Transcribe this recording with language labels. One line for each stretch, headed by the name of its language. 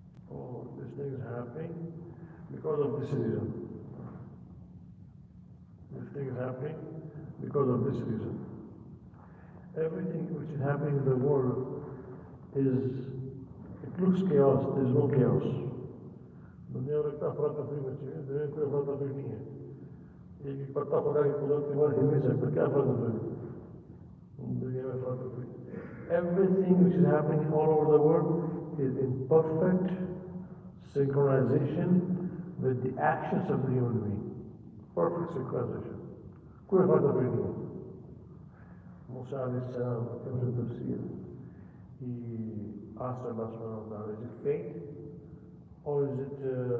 English: Oh, this thing is happening because of this reason. This thing is happening because of this reason. Everything which is happening in the world it looks chaos, there is no chaos.
Hindi: दुनिया में लगता अफरा तफरी बच्चे हैं, दुनिया में कोई अफरा तफरी नहीं है। एक पत्ता खुदा की कुदरत के बाद हिल नहीं सकता, क्या अफरा तफरी? दुनिया में अफरा तफरी।
English: Everything which is happening all over the world is in perfect synchronization with the actions of the human being. Perfect synchronization.
Hindi: कोई अफरा तफरी नहीं है।
English: मूसा अलैहि सलाम comes in tafsir. He asked Allah subhanahu wa ta'ala, is it fate or is it